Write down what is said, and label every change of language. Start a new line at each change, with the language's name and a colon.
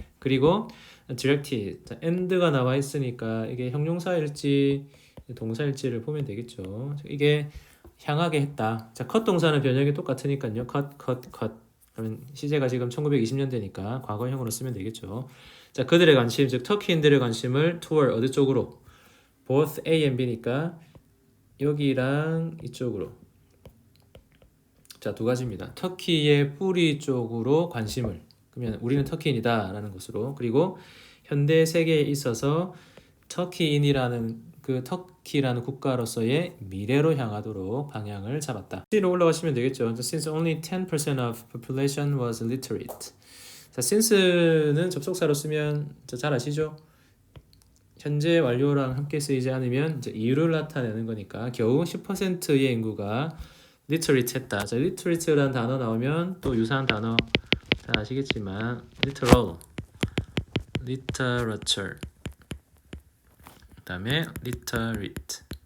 Korean: 그리고 directed, and가 나와 있으니까 이게 형용사일지 동사일지를 보면 되겠죠. 이게 향하게 했다. 자, 컷 동사는 변형이 똑같으니까요.
English: cut.
Korean: 그러면 시제가 지금 1920년대니까 과거형으로 쓰면 되겠죠. 자, 그들의 관심, 즉 터키인들의 관심을 toward 어디 쪽으로? both A and B니까 여기랑 이쪽으로. 자, 두 가지입니다. 터키의 뿌리 쪽으로 관심을. 그러면 우리는 터키인이다 라는 것으로. 그리고 현대 세계에 있어서 터키인이라는 그 터키라는 국가로서의 미래로 향하도록 방향을 잡았다. C로 올라가시면 되겠죠.
English: Since only 10% of population was literate.
Korean: 자, since는 접속사로 쓰면 잘 아시죠? 현재 완료랑 함께 쓰이지 않으면 이제 이유를 나타내는 거니까 겨우 10%의 인구가 literate 했다. 자, literate라는 단어 나오면 또 유사한 단어 다 아시겠지만 literal, literature, 그 다음에 literate.